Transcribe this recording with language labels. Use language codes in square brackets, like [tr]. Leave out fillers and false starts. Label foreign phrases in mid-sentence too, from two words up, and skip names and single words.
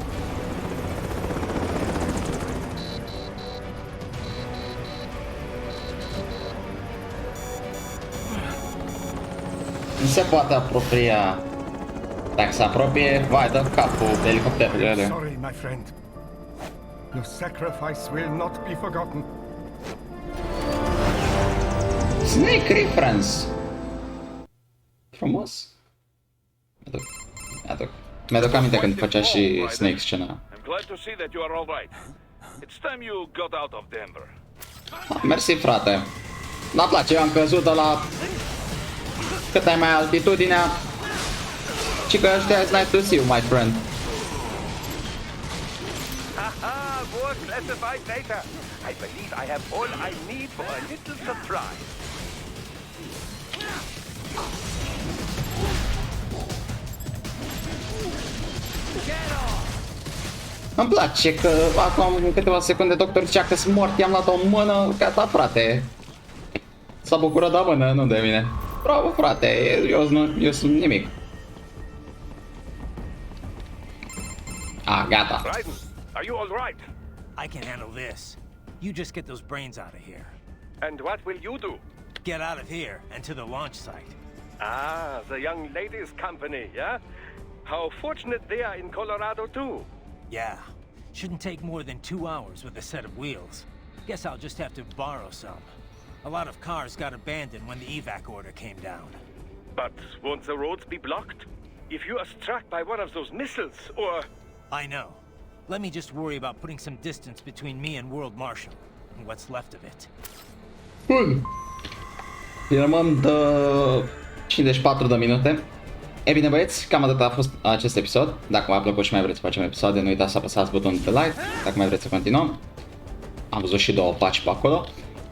[ro] Nu se poate apropia. Dacă se apropie, vai, dă capul de elicopterele. [en] Sorry, my friend. Your sacrifice will not be forgotten. Snake reference. [ro] Frumos. Mi-aduc aminte când făcea și Snake scena. [en] I'm glad to see that you are all right. It's time you got out of Denver. [ro] Mersi, frate. N-a place, eu am căzut de la cât ai mai altitudinea. Și că ăștia [en] is nice to see you, my friend. Haha, more classified data. I believe I have all I need for a little surprise. [ro] Îmi place că acum în câteva secunde doctor zicea că sunt mort, i-am luat o mână, gata, frate. S-a bucurat de mână, nu de mine. Bravo, frate, eu sunt nimic. Ah, gata. [en] Raiden, are you all right? I can handle this. You just get those brains out of here. And what will you do? Get out of here and to the launch site. Ah, the young ladies' company, yeah? How fortunate they are in Colorado, too. Yeah. Shouldn't take more than 2 hours with a set of wheels. Guess I'll just have to borrow some. A lot of cars got abandoned when the evac order came down. But won't the roads be blocked? If you are struck by one of those missiles, or... I know. Let me just worry about putting some distance between me and World Marshal, and what's left of it. [ro] Bun. Filmăm de 54 de minute. E bine, băieți, cam atât a fost acest episod. Dacă v-a plăcut și mai vreți să facem episoade, nu uitați să apăsați butonul de like. Dacă mai vreți să continuăm. Am văzut și 2 paci pe acolo.